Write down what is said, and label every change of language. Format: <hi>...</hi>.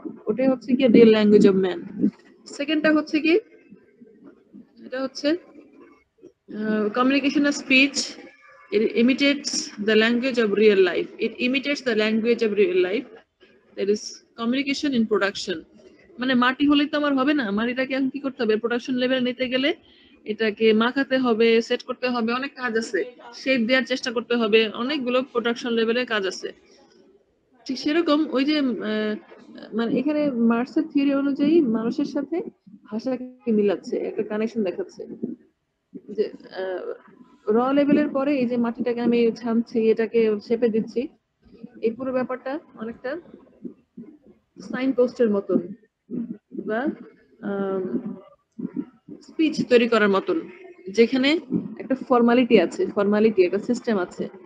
<bn>ওটাই হচ্ছে কি রিয়েল ল্যাঙ্গুয়েজ অফ ম্যান। সেকেন্ডটা হচ্ছে কি, এটা হচ্ছে</bn> <en>communication of speech. It imitates the language of real life. It imitates the language of real life. There is communication in production.</en> <bn>মানে মাটি হলেই তো আমার হবে না, মাটিটাকে এখন কি করতে হবে? প্রোডাকশন লেভেল নিতে গেলে এটাকে মাখাতে হবে, সেট করতে হবে, অনেক কাজ আছে, শেপ দেওয়ার চেষ্টা করতে হবে, অনেকগুলো প্রোডাকশন লেভেলের কাজ আছে। ঠিক সেরকম ওই যে মানে এখানে মার্কসের থিওরি অনুযায়ী মানুষের সাথে ভাষাকে মিলাচ্ছে, একটা কানেকশন দেখাচ্ছে যে র লেভেলের পরে এই যে মাটিটাকে আমি ছানছি, এটাকে শেপে দিচ্ছি, এই পুরো ব্যাপারটা অনেকটা সাইন পোস্টের মতন বা স্পিচ তৈরি করার মতন, যেখানে একটা ফর্মালিটি আছে, ফর্মালিটি একটা সিস্টেম আছে।</bn>